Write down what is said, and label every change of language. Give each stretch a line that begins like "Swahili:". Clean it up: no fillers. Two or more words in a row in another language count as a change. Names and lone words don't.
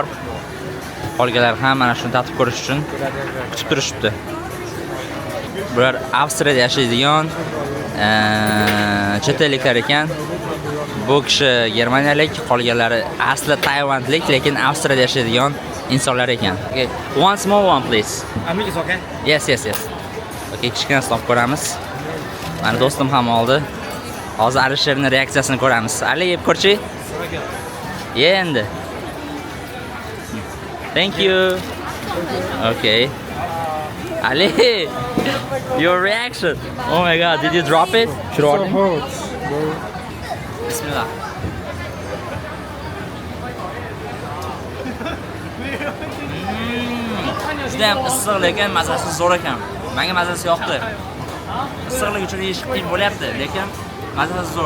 Uzbek: Qolganlar ham mana shuni tatib ko'rish uchun kutib turishibdi. Bular Avstriyada yashaydigan chet elliklar ekan. Bu kishi germaniyalik, qolganlari asli tayvanlik, lekin Avstriyada yashaydigan insonlar ekan.
English: Okay. One small one please. Amik is okay? Yes.
Uzbek: Okay, kichkina stop ko'ramiz. Mani do'stim ham oldi. Hozir Alisherning reaksiyasini ko'ramiz. Ali, yeb ko'rchi? Ye endi.
English: Thank you. Okay. Ali, your reaction. Oh my god, did you drop it? So hot.
Uzbek: Bismillah. Juda ham issiq lekin mazasi zo'r ekan. Menga mazasi yoqdi. Issiqlik uchun yeyish qiyin bo'lyapti, lekin mazasi zo'r.